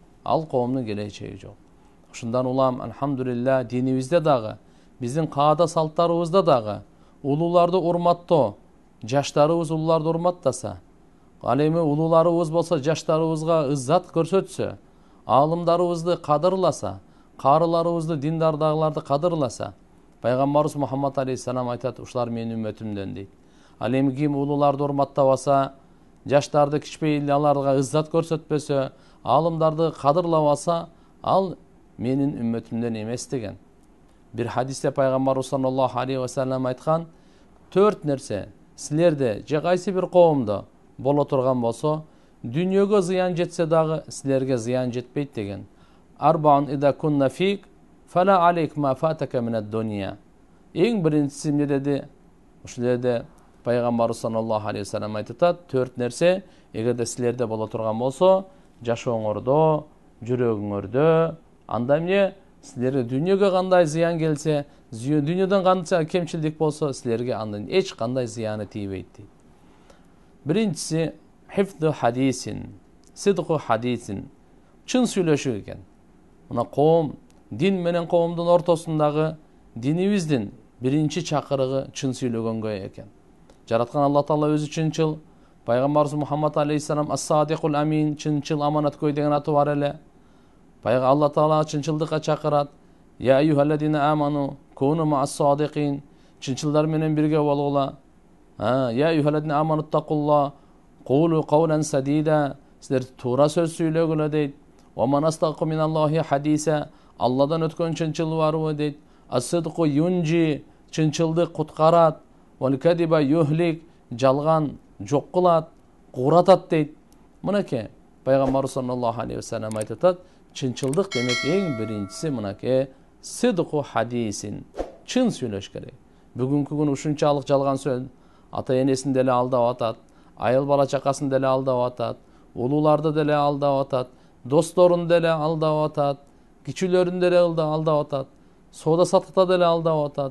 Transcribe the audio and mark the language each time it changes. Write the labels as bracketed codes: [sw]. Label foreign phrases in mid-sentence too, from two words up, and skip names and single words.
[ky] Ал коомдун келечеги жок. Ушундан улам, алхамдулилля, динибизде дагы, биздин каада салттарыбызда дагы улууларды урматтоо, жаштарыбыз улууларды урматтаса, ал эми улууларыбыз болсо жаштарыбызга ыззат көрсөтсө, аалымдарыбызды кадырласа, карыларыбызды, диндардагыларды кадырласа, пайгамбарыбыз Мухаммад алейхиссалам айтат, ушулар менин үммөтүмдөн дейт. Ал эми ким улууларды урматтабаса, жаштарды кичпейли аларга ыззат көрсөтпөсө, аалымдарды кадырлабаса, ал менин үммөтүмдөн эмес деген. Бир хадисте пайгамбарыбыз [ar] صلى الله عليه وسلم [ky] айткан, 4 нерсе силерде же кайсы бир коомдо боло турган болсо, дүйнөгө зыян жетсе дагы силерге зыян жетпейт деген. [ar] أربع إذا كن فيك فلا عليك ما فاتك من الدنيا. [ky] Эң биринчиси эмне деди? Ушул жерде пайгамбарыбыз [ar] صلى الله عليه وسلم [ky] айтат, 4 нерсе эгерде силерде боло турган болсо, жашооңордо, жүрөгүңөрдө, анда эмне? Силерге дүйнөгө кандай зыян келсе, дүйнөдөн канча кемчилдик болсо, силерге андан эч кандай зыяны тийбейт дейт. Биринчиси [ar] حفظ حديث، صدق حديث, [ky] чын сүйлөшүү экен. Мына коом, дин менен коомдун ортосундагы динибиздин биринчи чакырыгы чын сүйлөгөнгө экен. Жараткан Алла Таала өзү чынчыл, пайгамбарыбыз Мухаммад алейхиссалам [ar] الصادق الأمين, [ky] чынчыл аманаткөй деген аты бар эле. Алла Таала чынчылдыкка чакырат. [ar] يا أيها الذين آمنوا كونوا مع الصادقين, [ky] чынчылдар менен бирге болгула. [ar] يا أيها الذين آمنوا اتقوا الله قولوا قولا سديدا, [ky] силер туура сөз сүйлөгүлө дейт. [ar] ومن أصدق من الله حديثا, [ky] Алладан өткөн чынчыл барбы дейт. [ar] الصدق ينجي, [ky] чынчылдык куткарат. [ar] والكذب يهلك, [ky] жалган жок кылат, куратат дейт. Мынакей пайгамбар [ar] صلى الله عليه وسلم [ky] айтат, чынчылдык демек эң биринчиси мынакей [ar] صدق حديث, [ky] чын сүйлөш керек. Бүгүнкү күн ушунчалык жалган сөз ата энесин деле алдап атат, айыл бала чакасын деле алдап атат, улууларды деле алдап атат, досторун деле алдап атат, кичүүлөрүн деле алдап атат, соода саттыкта деле алдап атат.